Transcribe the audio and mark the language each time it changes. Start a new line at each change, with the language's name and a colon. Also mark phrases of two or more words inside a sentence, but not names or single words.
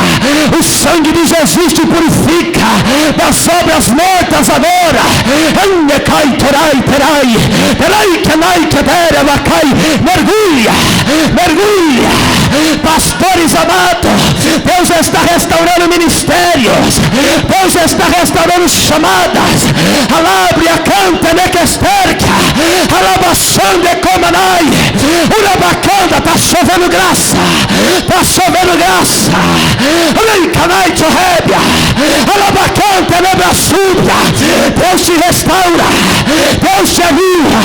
Portuguese: O sangue de Jesus te purifica das obras mortas agora. Mergulha, mergulha. Pastores amados, Deus está restaurando ministérios. Deus está restaurando chamadas. Alabria canta nequesterca. Alabaçande comanai. Urabacanda, está chovendo graça. Está chovendo graça. Canai torrébia. Alabacanta nebraçuda. Deus te restaura. Deus te aviva.